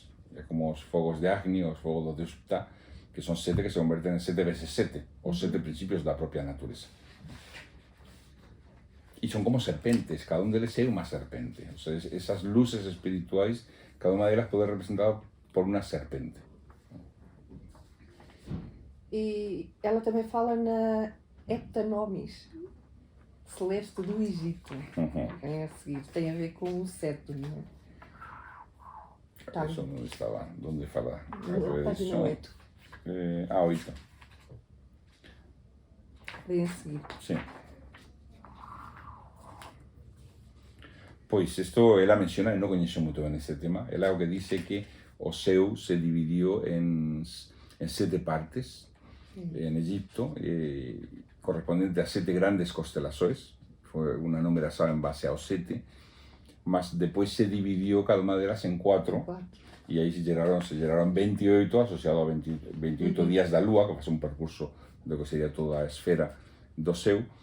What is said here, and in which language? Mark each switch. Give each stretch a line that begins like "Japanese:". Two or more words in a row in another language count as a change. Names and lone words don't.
Galician: É como os fogos de Agni, os fogos do Deus Ptah, que son 7 que se converten en 7 veces 7, os 7 principios da propia natureza. E son como serpentes, cada un deles é unha serpente. O sea, esas luces espirituais, cada unha delas pode representada por unha serpente.
Portuguese: E ela também fala na Heptanomis, celeste do Egito. É a seguir, tem a ver com o cetro, não é?
Galician: Eso non estaba,
Portuguese: onde fala? Página 8. 8. Vem a seguir.
Spanish: Sí. Pues esto ella menciona, y no conozco mucho en este tema, ella lo que dice que Oseu se dividió en 7 partes en Egipto, correspondiente a 7 grandes constelaciones, fue una numeración en base a los 7, más después se dividió cada una de ellas en 4, y ahí se generaron 28 asociados a 28 días de la lua, que es un percurso de lo que sería toda la esfera de Oseu,